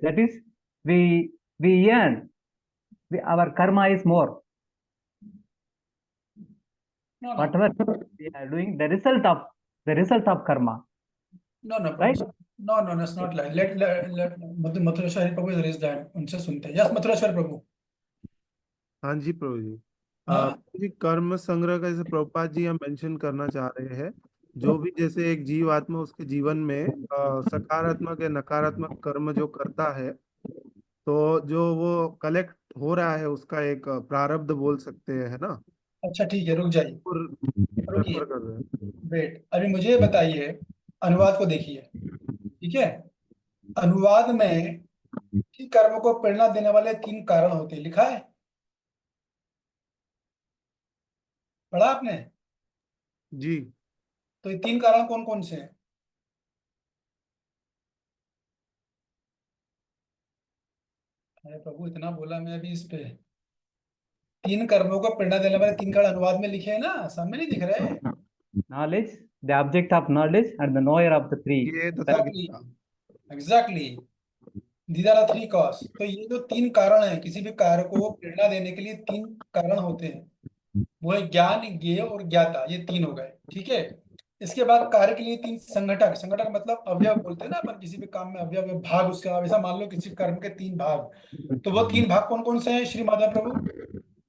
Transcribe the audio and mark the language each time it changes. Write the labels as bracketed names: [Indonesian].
[English] That is, we earn, our karma is more. No. Whatever we are doing, the result of karma. No, Right? No, that's not like. Let Mathureshwari Prabhu is raised hand. [Hindi] उनसे सुनते हैं. Yes, Mathureshwari Prabhu. हाँ जी प्रभु जी। हाँ. प्रभु जी, कर्म संग्रह का जैसे प्रभुपाद जी हम मेंशन करना चाह रहे हैं, जो भी जैसे एक जीव आत्मा उसके जीवन में सकारात्मक या नकारात्मक कर्म जो करता है, तो जो वो कलेक्ट हो रहा है उसका एक प्रारब्ध बोल सकते हैं, है ना। अच्छा ठीक है, रुक जाइए, और रुकिए, रेफर कर रहे हैं। वेट, अभी मुझे ये बताइए, अनुवाद को देखिए, ठीक है। अनुवाद में कि कर्म को प्रेरणा देने वाले 3 कारण होते हैं, लिखा है, पढ़ा आपने? जी। तो ये 3 कारण कौन कौन से हैं? अरे प्रभु, इतना बोला मैं अभी इस पे। 3 कर्मों को प्रेरणा देने वाले 3 कारण अनुवाद में लिखे हैं ना, सामने नहीं दिख रहे? [English] Knowledge, the object of knowledge, and the knower of the three. [Hindi] ये तथा [English] exactly, [Hindi] Gita. [English] Exactly, these are 3 cause. [Hindi] तो ये जो 3 कारण हैं, किसी भी कार्य को प्रेरणा देने के लिए 3 कारण होते हैं, वो है ज्ञान, ज्ञेय और ज्ञाता, ये 3 हो गए, ठीक है। इसके बाद कार्य के लिए 3 संघटक, संघटक मतलब अवयव बोलते हैं ना अपन, किसी भी काम में अवयव या भाग उसके, ऐसा मान लो किसी कर्म के 3 भाग, तो वो 3 भाग कौन कौन से हैं श्री माधव प्रभु?